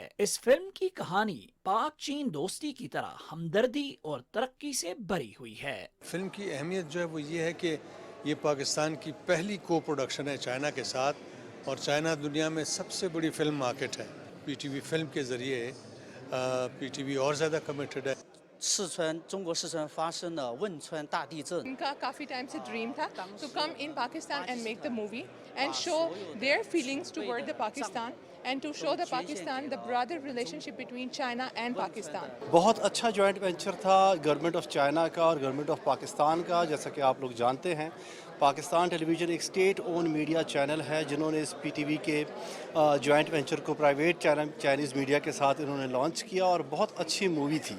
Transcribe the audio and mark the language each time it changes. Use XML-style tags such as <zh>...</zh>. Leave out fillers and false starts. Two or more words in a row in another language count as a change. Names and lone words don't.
<ur>اس فلم کی کہانی پاک چین دوستی کی طرح ہمدردی اور ترقی سے بھری ہوئی ہے. فلم کی اہمیت جو ہے وہ یہ ہے کہ یہ پاکستان کی پہلی</ur> <en>co production</en> <ur>ہے چائنہ کے ساتھ، اور چائنہ دنیا میں سب سے بڑی</ur> <en>film market</en> <ur>है। PTV فلم کے ذریعے PTV اور زیادہ کمیٹڈ ہے.</ur> <zh>四川中国四川发生了汶川大地震。</zh> <ur>ان کا کافی ٹائم سے ڈریم تھا</ur> <en>to come in Pakistan and make the movie and show their feelings toward the Pakistan and to show the Pakistan the brother relationship between China and Pakistan.</en> <ur>بہت اچھا</ur> <en>joint venture</en> <ur>था</ur> <en>government of China</en> <ur>کا اور</ur> <en>government of Pakistan</en> <ur>का। جیسا کہ آپ لوگ جانتے ہیں، پاکستان ٹیلی ویژن ایک</ur> <en>state own media channel</en> <ur>ہے، جنہوں نے اس PTV کے</ur> <en>joint venture</en> <ur>को</ur> <en>private Chinese media</en> <ur>کے ساتھ انہوں نے لانچ کیا اور بہت اچھی مووی تھی.</ur>